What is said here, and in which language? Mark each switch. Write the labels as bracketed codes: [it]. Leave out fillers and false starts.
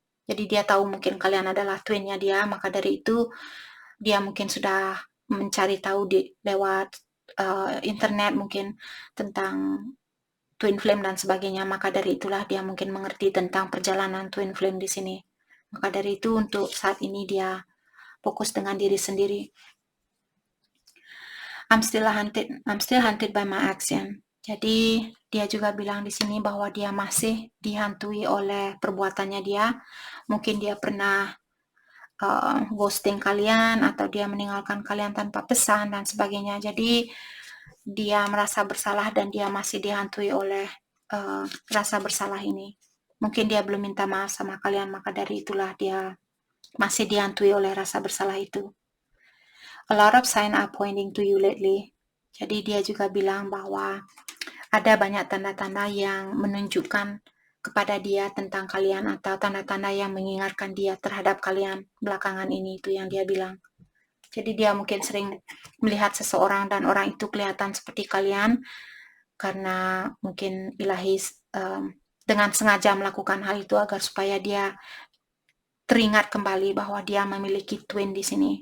[id] Jadi dia tahu mungkin kalian adalah twinnya dia, maka dari itu dia mungkin sudah mencari tahu lewat internet mungkin tentang twin flame dan sebagainya. Maka dari itulah dia mungkin mengerti tentang perjalanan twin flame di sini. Maka dari itu untuk saat ini dia fokus dengan diri sendiri. [en] I'm still hunted by my action. [id] Jadi dia juga bilang di sini bahwa dia masih dihantui oleh perbuatannya dia. Mungkin dia pernah ghosting kalian atau dia meninggalkan kalian tanpa pesan dan sebagainya. Jadi dia merasa bersalah dan dia masih dihantui oleh rasa bersalah ini. Mungkin dia belum minta maaf sama kalian, maka dari itulah dia masih dihantui oleh rasa bersalah itu. [en] A lot of signs are pointing to you lately. [id] Jadi dia juga bilang bahwa ada banyak tanda-tanda yang menunjukkan kepada dia tentang kalian atau tanda-tanda yang mengingatkan dia terhadap kalian belakangan ini, itu yang dia bilang. Jadi dia mungkin sering melihat seseorang dan orang itu kelihatan seperti kalian karena mungkin ilahi dengan sengaja melakukan hal itu agar supaya dia teringat kembali bahwa dia memiliki twin di sini.